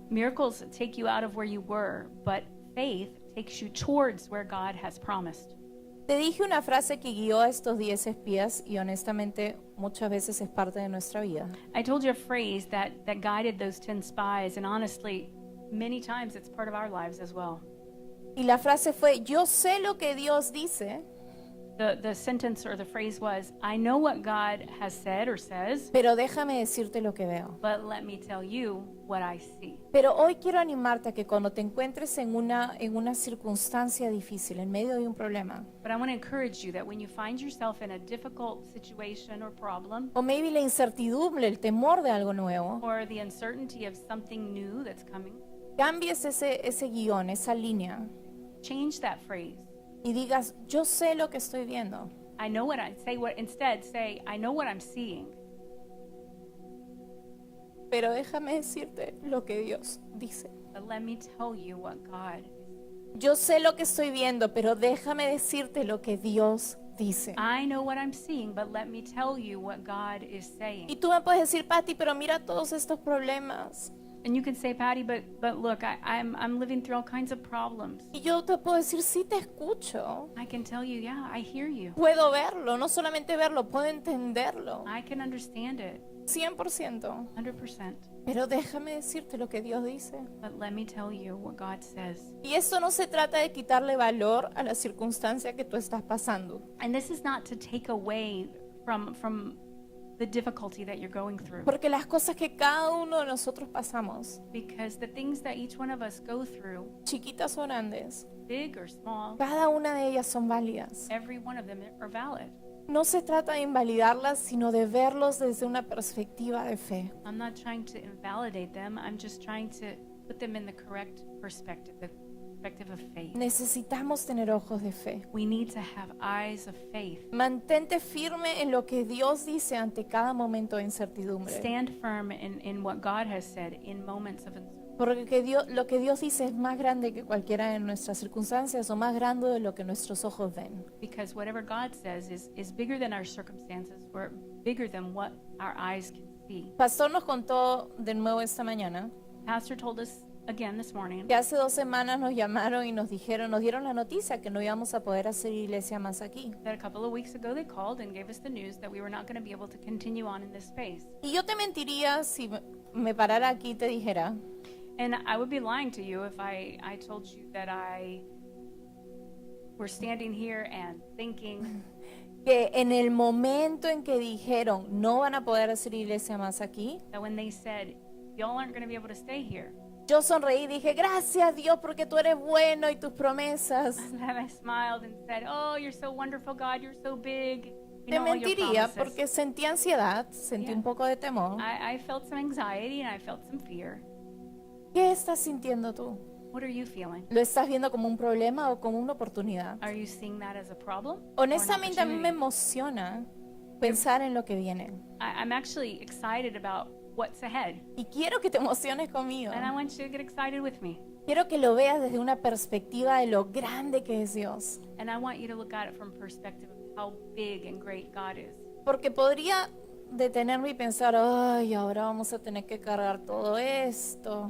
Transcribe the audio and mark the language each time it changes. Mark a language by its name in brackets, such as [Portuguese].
[English] Miracles take you out of where you were, but faith takes you towards where God has promised. [Spanish] Te dije una frase que guió a estos 10 espías y honestamente muchas veces es parte de nuestra vida. [English] I told you a phrase that guided those 10 spies, and honestly, many times it's part of our lives as well. [Spanish] Y la frase fue, yo sé lo que Dios dice, [English] The sentence or the phrase was, I know what God has said or says, [Spanish] pero déjame decirte lo que veo. [English] but let me tell you what I see. [Spanish] Pero hoy quiero animarte a que cuando te encuentres en una circunstancia difícil, en medio de un problema, [English] But I want to encourage you that when you find yourself in a difficult situation or problem, [Spanish] o maybe la incertidumbre, el temor de algo nuevo, [English] or the uncertainty of something new that's coming, [Spanish] cambies ese guión, esa línea, [English] change that phrase. [Spanish] y digas, yo sé lo que estoy viendo, [English] I know what I say. What instead say, I know what I'm seeing, [Spanish] pero déjame decirte lo que Dios dice. [English] but let me tell you what God. [Spanish] Yo sé lo que estoy viendo, pero déjame decirte lo que Dios dice. [English] I know what I'm seeing, but let me tell you what God is [Spanish] Y [English] saying. [Spanish] tú me puedes decir, Patty, pero mira todos estos problemas. [English] And you can say, Patty, but look, I'm living through all kinds of problems. [Spanish] Y yo te puedo decir, sí te escucho. [English] I can tell you, yeah, I hear you. [Spanish] Puedo verlo, no solamente verlo, puedo entenderlo. [English] I can understand it 100%. 100%. [Spanish] Pero déjame decirte lo que Dios dice. [English] But let me tell you what God says. [Spanish] Y esto no se trata de quitarle valor a la circunstancia que tú estás pasando. [English] And this is not to take away from the difficulty that you're going through. [Spanish] Porque las cosas que cada uno de nosotros pasamos, [English] Because the things that each one of us go through, [Spanish] chiquitas o grandes, [English] big or small, [Spanish] cada una de ellas son válidas. [English] every one of them are valid. [Spanish] No se trata de invalidarlas, sino de verlos desde una perspectiva de fe. [English] I'm not trying to invalidate them. I'm just trying to put them in the correct perspective, the perspective of faith. [Spanish] Necesitamos tener ojos de fe. [English] We need to have eyes of faith. [Spanish] Mantente firme en lo que Dios dice ante cada momento de incertidumbre. [English] Stand firm in what God has said in moments of uncertainty. [Spanish] Porque lo que Dios dice es más grande que cualquiera de nuestras circunstancias o más grande de lo que nuestros ojos ven. [English] Because whatever God says is bigger than our circumstances or bigger than what our eyes can see. [Spanish] Pastor nos contó de nuevo esta mañana [English] Pastor told us again this morning [Spanish] que hace 2 semanas nos llamaron y nos dieron la noticia que no íbamos a poder hacer iglesia más aquí. [English] that a couple of weeks ago they called and gave us the news that we were not going to be able to continue on in this space. [Spanish] Y yo te mentiría si me parara aquí y te dijera [English] And I would be lying to you if I told you that I were standing here and thinking [Spanish] que en el momento en que dijeron no van a poder hacer iglesia más aquí, [English] that when they said, y'all aren't going to be able to stay here, [Spanish] yo sonreí y dije, gracias Dios porque tú eres bueno y tus promesas. [English] and then I smiled and said, oh, you're so wonderful, God, you're so big. You [Spanish] Te [English] know all your [Spanish] mentiría [English] promises. [Spanish] porque sentí ansiedad, sentí [English] Yeah. [Spanish] un poco de temor. [English] I felt some anxiety and I felt some fear. [Spanish] ¿Qué estás sintiendo tú? [English] What are you feeling? [Spanish] ¿Lo estás viendo como un problema o como una oportunidad? [English] Are you seeing that as a problem? or an [Spanish] Honestamente a mí me [English] opportunity? [Spanish] emociona pensar en lo que viene. [English] I'm actually excited about what's ahead. [Spanish] Y quiero que te emociones conmigo. [English] And I want you to get excited with me. [Spanish] Quiero que lo veas desde una perspectiva de lo grande que es Dios. [English] And I want you to look at it from perspective of how big and great God is. [Spanish] Porque podría detenerme y pensar, ay, ahora vamos a tener que cargar todo esto.